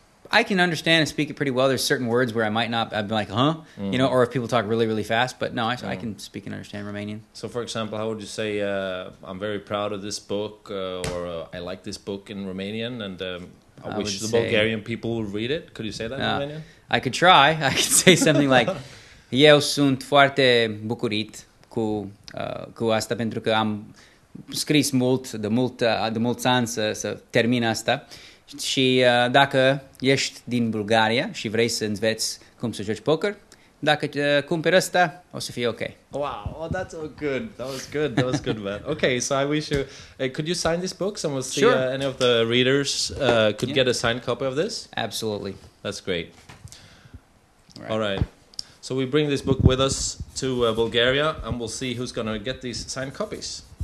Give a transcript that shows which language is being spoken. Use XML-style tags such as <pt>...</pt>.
<en>I can understand and speak it pretty well. There's certain words where I might not. I'd be like, huh? Or if people talk really, really fast. But no, I can speak and understand Romanian. So, for example, how would you say, I'm very proud of this book, or I like this book in Romanian, and I wish the Bulgarian people would read it? Could you say that in Romanian? I could try. I could say something like,</en> <ro>Eu sunt foarte bucurit cu asta pentru că am scris de mulți ani să termin asta. Și dacă ești din Bulgaria și vrei să înveți cum să joci poker, dacă cumperi ăsta, o să fie ok.</ro> <en>Wow, that's so good. That was good, man. Okay, so I wish you... could you sign these books, and we'll see any of the readers could get a signed copy of this? Absolutely. That's great. All right. So we bring this book with us to Bulgaria, and we'll see who's going to get these signed copies.</en>